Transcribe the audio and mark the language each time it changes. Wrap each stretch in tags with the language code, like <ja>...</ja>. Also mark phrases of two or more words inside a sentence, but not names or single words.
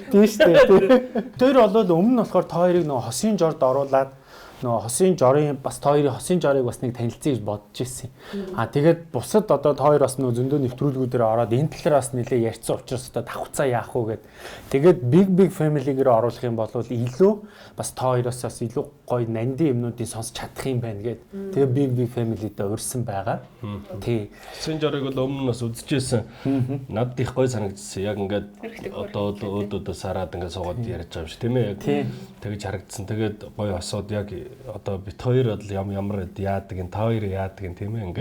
<mn>Тийм шүү дээ. Тэр бол өмнө нь болохоор та хоёрыг нөгөө хосын жорд оруулаад нөгөө хосын жорын бас та хоёрын хосын жорыг бас нэг танилцъя гэж бодож ирсэн. Тэгээд бусад одоо та хоёр бас нөгөө зөндөө нэвтрүүлгүүдээр ороод энэ талаар бас нэлээ ярьсан учраас одоо давхцаа яах вэ гэд. Тэгээд</mn> <en>big family-</en> <mn>гээр оруулах юм бол илүү бас та хоёроос бас илүү гоё нандин юмнуудыг сонсч чадах юм байна гэд. Тэгээд</mn> <en>big family-</en> <mn>тэй урьсан байгаа. Тий. Хосын жорыг бол өмнө нь бас үзчихсэн. Надад их гоё санагдсан. Яг ингээд одоо өөдөөс хараад ингээд суугаад ярьж байгаа юм шиг тийм ээ. Яг тэгж харагдсан. Тэгээд гоё хосоод яг одоо бит хоёр бол ямар яадаг ин та хоёр яадаг ин тийм ээ.</mn>